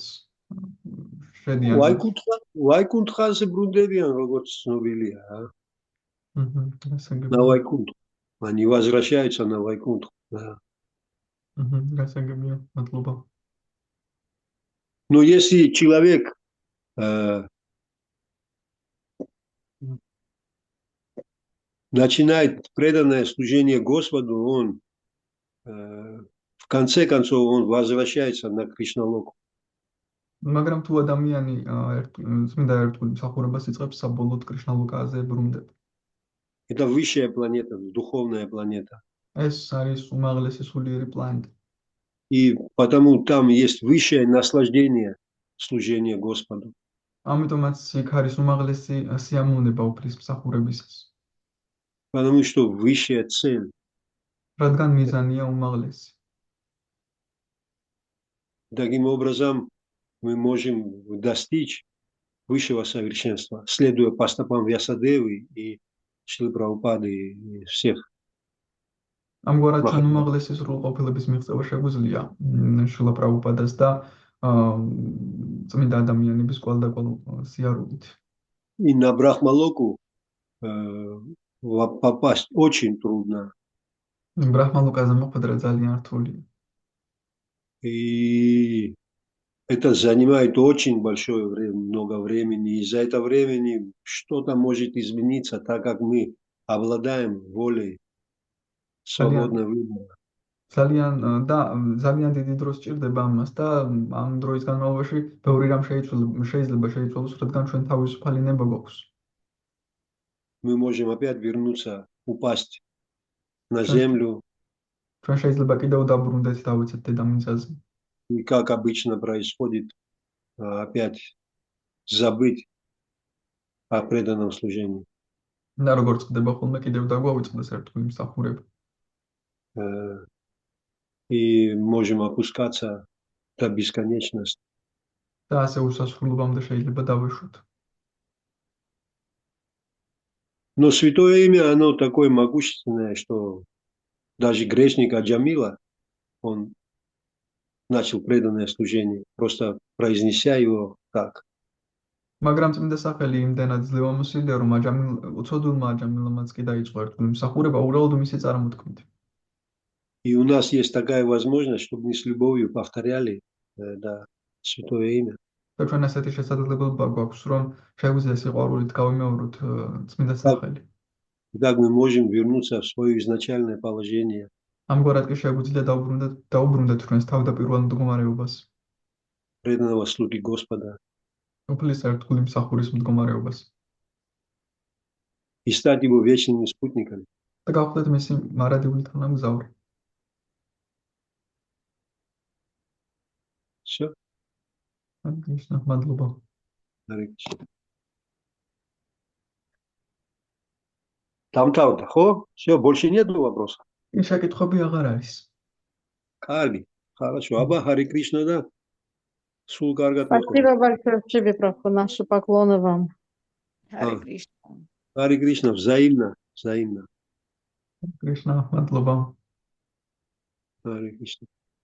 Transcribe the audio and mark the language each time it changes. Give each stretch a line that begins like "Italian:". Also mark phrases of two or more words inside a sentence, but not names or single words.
Georgian: შედიან ვაიკუნთხაზე ბრუნდებიან, როგორც ცნობილია.
Russian: На Вайкунтх. Они возвращаются на Вайкунтх. Но если человек начинает преданное служение Господу, он в конце концов он возвращается на Кришналоку.
Georgian: მაგრამ თუ ადამიანი წმინდა ერთგული მსახურებას იწყებს, საბოლოოდ კრიშნალოკაზე ბრუნდება.
Russian: Это высшая планета, духовная планета.
Georgian: ეს არის უმაღლესი სულიერი პლანეტა.
Russian: И потому там есть высшее наслаждение служения Господу.
Georgian: ამიტომაც იქ არის უმაღლესი სიამოვნება უფლის მსახურებისას.
Russian: Потому что высшая цель.
Georgian: რადგან მიზანია უმაღლესი.
Russian: Таким образом, мы можем достичь высшего совершенства, следуя по стопам Вьясадевы и Шрилы Прабхупады и всех
Georgian: ამგვარად ჩვენ
Russian: Махарадж.
Georgian: უმაღლესი სრულყოფილების მიღწევა შეგვიძლია შრილა პრაბჰუპადას და წმინდა ადამიანების კვალდაკვალ სიარულით.
Russian: И на Брахмалоку попасть очень трудно.
Georgian: ბრაჰმალოკაზე მოხვედრა ძალიან რთულია.
Russian: И это занимает очень большое время, много времени. И за это времени что-то может измениться, так как мы обладаем волей, свободной выбора.
Georgian: ძალიან დიდი დრო სჭირდება ამას და ამ დროის განმავლობაში ბევრი რამ შეიძლება შეიცვალოს, რადგან ჩვენ თავისუფალი ნება გვაქვს.
Russian: Мы можем опять вернуться, упасть на землю.
Georgian: ჩვენ შეიძლება კიდევ დაბრუნდეთ დავიცეთ დედამიწაზე.
Russian: И как обычно происходит, опять забыть о преданном служении.
Georgian: და როგორც ხდება ხოლმე კიდევ დაგვავიწყდეს ერთგვარი მსახურება.
Russian: И можем опускаться до бесконечности.
Georgian: და ასე უსასრულობამდე შეიძლება დავეშვათ.
Russian: Но святое имя, оно такое могущественное, что даже грешник Аджамила, он начал преданное служение, просто произнеся его так.
Georgian: მაგრამ წმინდა სახელი იმდენად ძლევამოსილია, რომ უცოდულმა აჯამილამაც კი დაიწყო ერთგვარი მსახურება უბრალოდ მისი წარმოთქმით.
Russian: И у нас есть такая возможность, чтобы мы с любовью повторяли святое имя.
Georgian: და ჩვენ ასეთი შესაძლებლობა გვაქვს, რომ შეგვიძლია სიყვარულით გავიმეოროთ წმინდა სახელი.
Russian: Так мы можем вернуться в свое изначальное положение.
Georgian: ამგვარად კი შეგვიძლია დაუბრუნდეთ ჩვენს თავდაპირველ მდგომარეობას.
Russian: Преданного слуги Господа.
Georgian: უფლის ერთგული მსახურის მდგომარეობას.
Russian: И стать его вечными спутниками.
Georgian: და გავხდეთ მისი მარადიული თანამგზავრი.
Russian: Все. Отлично, мადლობა. Там-то, ხო? Все, больше нет вопросов.
Georgian: И შეკითხვები აღარ არის. Კარგი.
Russian: Хорошо. Аба Хари Кришна, да?
Georgian: სულ კარგად.
Russian: Спасибо большое, Прабху, наши поклоны вам. Хари Кришна. Хари Кришна, взаимно, взаимно. Кришна, мадლობა. Хари Кришна.